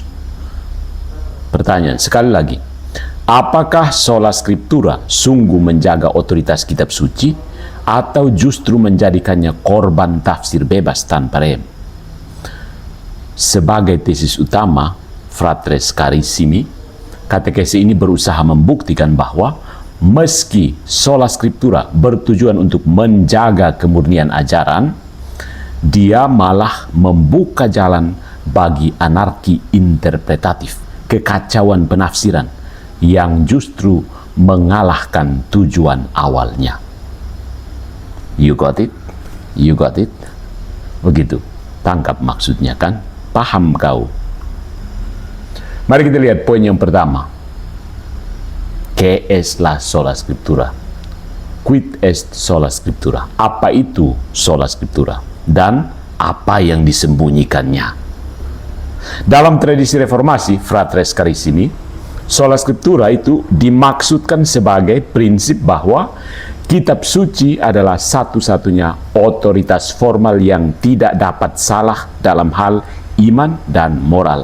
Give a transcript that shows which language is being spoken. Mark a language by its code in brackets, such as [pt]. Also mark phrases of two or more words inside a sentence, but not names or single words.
[id] Pertanyaan sekali lagi, apakah [la] Sola Scriptura [id] sungguh menjaga otoritas kitab suci, atau justru menjadikannya korban tafsir bebas tanpa rem. Sebagai tesis utama, [la] Fratres Carissimi, [id] katekesi ini berusaha membuktikan bahwa meski [la] sola scriptura [id] bertujuan untuk menjaga kemurnian ajaran, dia malah membuka jalan bagi anarki interpretatif, kekacauan penafsiran yang justru mengalahkan tujuan awalnya. [en] You got it? You got it? [id] Begitu. Tangkap maksudnya kan? Paham kau? Mari kita lihat poin yang pertama. [es] ¿Qué es la sola scriptura? [la] Quid est sola scriptura? [id] Apa itu [la] sola scriptura? [id] Dan apa yang disembunyikannya? Dalam tradisi reformasi, [la] Fratres Carissimi, sola scriptura [id] itu dimaksudkan sebagai prinsip bahwa kitab suci adalah satu-satunya otoritas formal yang tidak dapat salah dalam hal iman dan moral.